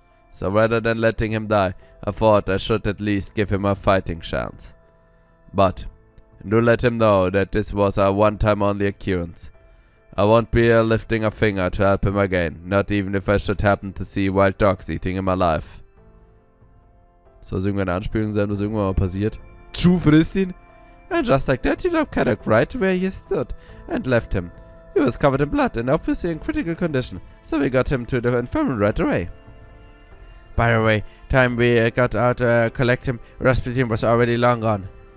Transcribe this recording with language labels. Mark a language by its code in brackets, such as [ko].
[en] So rather than letting him die, I thought I should at least give him a fighting chance. But do let him know that this was a one-time only occurrence. I won't be lifting a finger to help him again, not even if I should happen to see wild dogs eating him alive. [de] Soll es irgendeine Anspielung sein, was irgendwann mal passiert? True frisst ihn? [en] And just like that, he dropped Kadoc right where he stood and left him. He was covered in blood and obviously in critical condition, so we got him to the infirmary right away. By the way, time we got out to collect him, Rasputin was already long gone.